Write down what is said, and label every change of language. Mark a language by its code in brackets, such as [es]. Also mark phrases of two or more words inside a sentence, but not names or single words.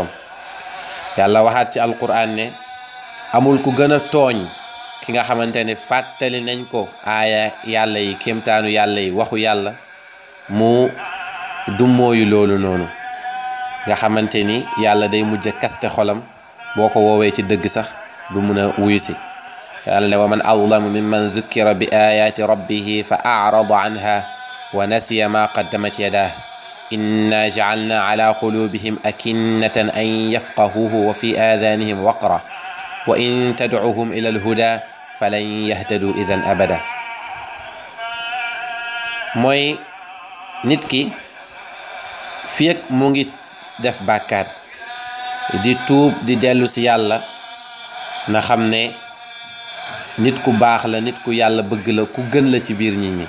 [wo] yàlla waxaat ci alquran ne amul ku gën a tooñ ki nga xamante ne fàttali nañ ko aaya yàlla yi, kéemtaanu yàlla yi, waxu yàlla, mu dummóoyu loolu noonu, nga xamante ni yàlla day mujj kaste xolam. boo ko woowee ci dëgg sax du mun a wuyu si. [ar] yàlla ne ومن أظلم ممن ذكر بآيات ربه فأعرض عنها ونسي ما قدمت يداه إنا جعلنا على قلوبهم أكنة أن يفقهوه وفي آذانهم وقرا وإن تدعهم إلى الهدى فلن يهتدوا إذا أبدا. [wo] mooy nit ki fi ak mu ngi def bàkkaat di tuub di dellu si yàlla, na xam ne nit ku baax la, nit ku yàlla bëgg la, ku gën la ci biir nit ñi.